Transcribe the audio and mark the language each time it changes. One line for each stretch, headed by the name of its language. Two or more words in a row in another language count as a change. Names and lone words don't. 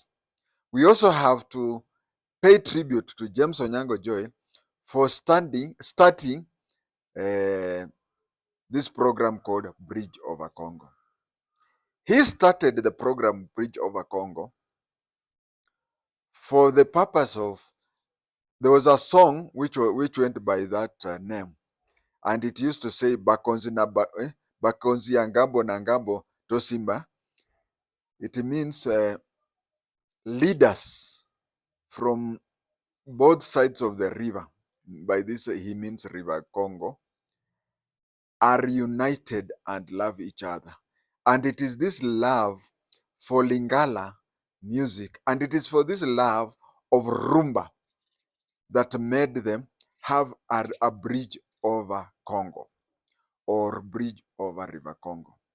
English: We also have to pay tribute to James Onyango Joel for starting this program called Bridge Over Congo. He started the program Bridge Over Congo for the purpose of, there was a song which went by that name, and it used to say
Lingala: Bakonzi ya ngambo na ngambo Tosimba.
English: It means leaders from both sides of the river. By this, he means River Congo, are united and love each other. And it is this love for Lingala music, and it is for this love of rhumba that made them have a bridge over Congo, or bridge over River Congo.